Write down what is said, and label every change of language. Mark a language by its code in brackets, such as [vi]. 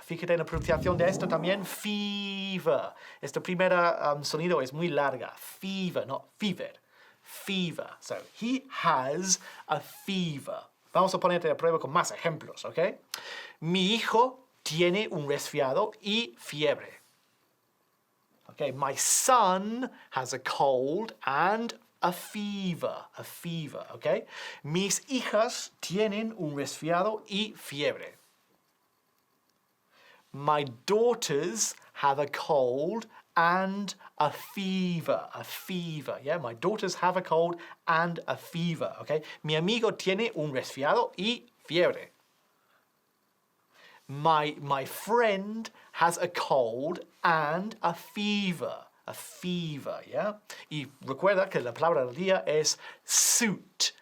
[es] Fíjate en la pronunciación de esto también. Fever. Este primer sonido es muy larga. [en] Fever, not fever. Fever. So, he has a fever. [es] Vamos a ponerte a prueba con más ejemplos, ¿ok? Mi hijo tiene un resfriado y fiebre. [en] Okay, my son has a cold and a fever. A fever, okay? [es] Mis hijas tienen un resfriado y fiebre. [en] My daughters have a cold and a fever. A fever, yeah? My daughters have a cold and a fever, okay? [es] Mi amigo tiene un resfriado y fiebre. [en] My friend has a cold and a fever. A fever, yeah? [es] Y recuerda que la palabra del día es suit.